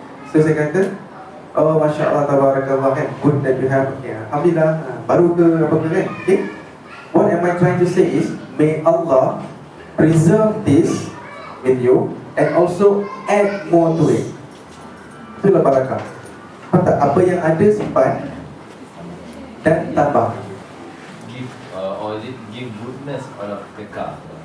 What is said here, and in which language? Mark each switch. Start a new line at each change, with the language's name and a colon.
Malay: So saya kata, oh Masya Allah, tabarakallah kan,
English: good that you have,
Malay: Alhamdulillah, baru ke apa ke kan. Okay.
English: What am I trying to say is, may Allah preserve this with you and also add more to it.
Malay: Itulah barakah. Faham tak? Apa yang ada simpan dan tambah.
English: Give, or is it give goodness out of the car?